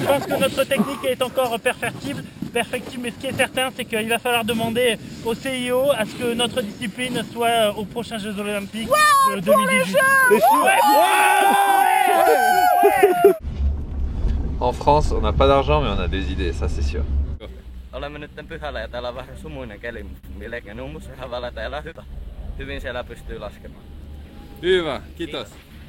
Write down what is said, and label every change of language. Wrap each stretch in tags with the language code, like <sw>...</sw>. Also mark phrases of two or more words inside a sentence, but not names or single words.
<fr>Je pense que notre technique est encore perfectible, mais ce qui est certain, c'est qu'il va falloir demander au CIO à ce que notre discipline soit aux prochains Jeux Olympiques de 2018. En France, on n'a pas d'argent mais on a des idées, ça c'est sûr.</fr> <fi>Olemme nyt pyhällä ja täällä on vähän sumuinen keli, mutta melkein numusrahavalla täällä on hyvä. Hyvin siellä pystyy laskemaan. Hyvä, kiitos.</fi>